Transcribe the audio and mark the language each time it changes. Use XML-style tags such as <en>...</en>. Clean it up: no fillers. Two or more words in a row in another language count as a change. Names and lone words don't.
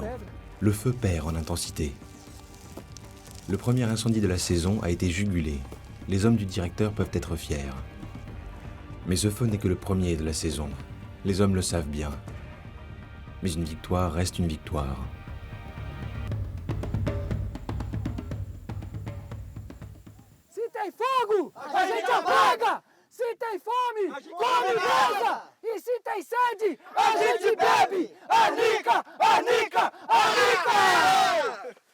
<fr>Le feu perd en intensité. Le premier incendie de la saison a été jugulé. Les hommes du directeur peuvent être fiers. Mais ce feu n'est que le premier de la saison. Les hommes le savent bien. Mais une victoire reste une victoire.</fr> <pt>Se tem fogo, a gente apaga! Se tem fome, come brasa! E se tem sede, a gente bebe! Anica, anica, anica!</pt>